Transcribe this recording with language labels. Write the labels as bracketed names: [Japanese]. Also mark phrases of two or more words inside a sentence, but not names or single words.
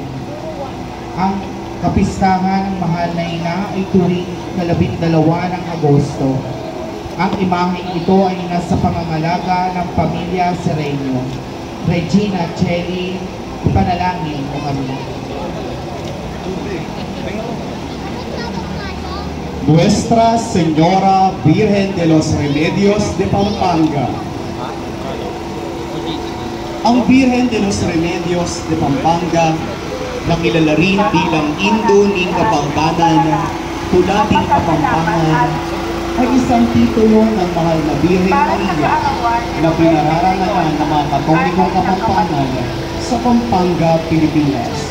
[Filipino] Ang kapistahan ng mahal na ina ay tuwing 12 ng Agosto. Ang imaheng ito ay nasa pangangalaga ng pamilya Sereño. Regina Celli, ipanalangin mo kami. Nuestra Señora Virgen de los Remedios de Pampanga. Ang Virgen de los Remedios de Pampanga, na kilala rin bilang Indo ng Kapampangan, Tulating Kapampangan, ay isang titulo ng mahal na Birhen Maria na pinararangalan ng mga Katolikong Kapampangan sa Pampanga, Pilipinas.